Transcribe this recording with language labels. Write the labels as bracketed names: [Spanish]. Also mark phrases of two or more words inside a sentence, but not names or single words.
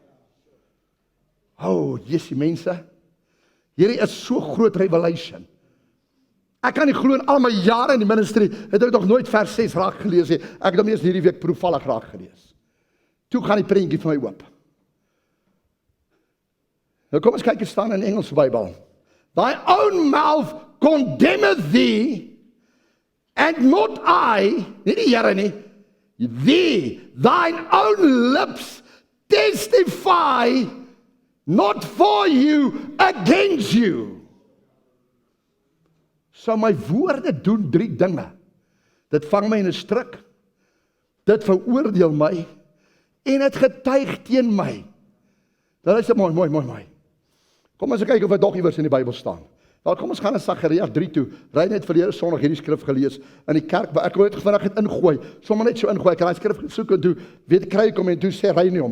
[Afrikaans] Jessie mense, hierdie is so groot revelation. Ek kan nie glo in al my jare in die ministry, het ek nog nooit vers 6 raak gelees nie. Ek het hom eers hierdie week proefvallig raak gelees. Toe gaan die prentjie vir my oop. Nou kom ons kyk, hier staan in Engelse Bybel. [English] Thy own mouth condemneth thee, and not I, [Afrikaans] nie die Here nie, [English] thine own lips testify not for you, against you. [Afrikaans] So my woorde doen 3 dinge. Dit vang my in 'n stryk, dit veroordeel my, en dit getuig teen my. Dat is mooi. Kom ons kyk of dit nog iewers in die Bybel staan. Wel, kom ons gaan na Sagaria 3 toe. Ry net verlede Sondag hierdie skrif gelees in die kerk, ek wou dit vinnig het ingooi, sommer net so ingooi, ek het daai skrif gesoek en toe, kry ek hom en toe sê ry nie hom.